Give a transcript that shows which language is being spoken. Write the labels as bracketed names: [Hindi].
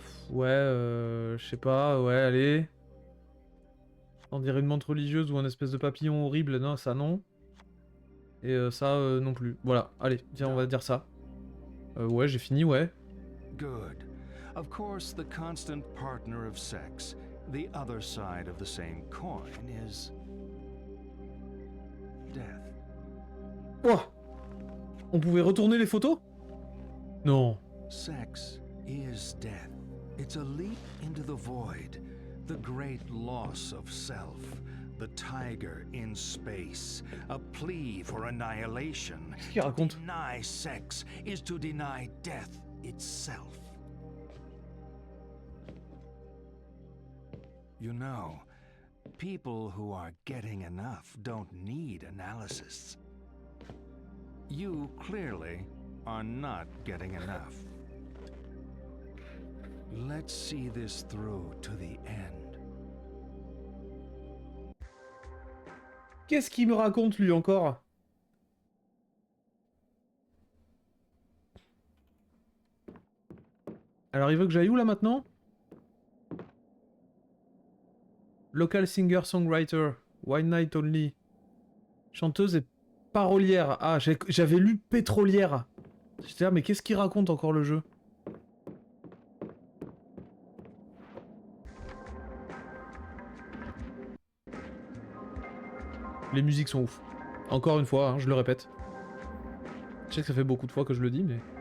[French] Ouais, je sais pas, ouais, allez. On dirait une menthe religieuse ou un espèce de papillon horrible, non, ça non. Et ça non plus. Voilà, allez, tiens, on va dire ça. Ouais, j'ai fini, ouais. [English] Good. Of course, the constant partner of sex, the other side of the same coin, is death. Oh! [French] On pouvait retourner les photos? Non. [English] Sex is death. It's a leap into the void, the great loss of self, the tiger in space, a plea for annihilation. [French] Qu'est-ce qu'il raconte? [English] To deny sex is to deny death itself. You know, people who are getting enough don't need analysis. You clearly are not getting enough. Let's see this through to the end. [French] Qu'est-ce qu'il me raconte lui encore? Alors il veut que j'aille où là maintenant? [English] Local singer-songwriter, One Night Only. [French] Chanteuse et parolière. Ah, j'avais lu pétrolière. J'étais là, mais qu'est-ce qu'il raconte encore le jeu? Les musiques sont ouf. Encore une fois, hein, je le répète. Je sais que ça fait beaucoup de fois que je le dis, mais...